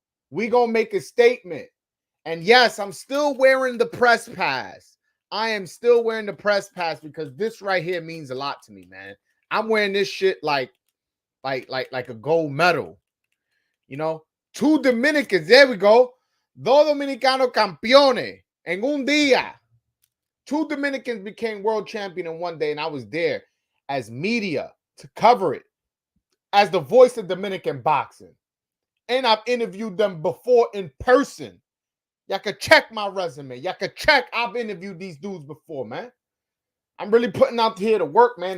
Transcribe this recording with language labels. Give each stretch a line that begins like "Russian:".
English: We gonna make a statement. And yes, I'm still wearing the press pass. I am still wearing the press pass because this right here means a lot to me, man. I'm wearing this shit like a gold medal. You know, two Dominicans. There we go.
Spanish: Dos Dominicanos campeones en un día.
English: Two Dominicans became world champion in one day, and I was there as media to cover it, as the voice of Dominican boxing. And I've interviewed them before in person. Y'all can check my resume. Y'all can check. I've interviewed these dudes before, man. I'm really putting out here to work, man.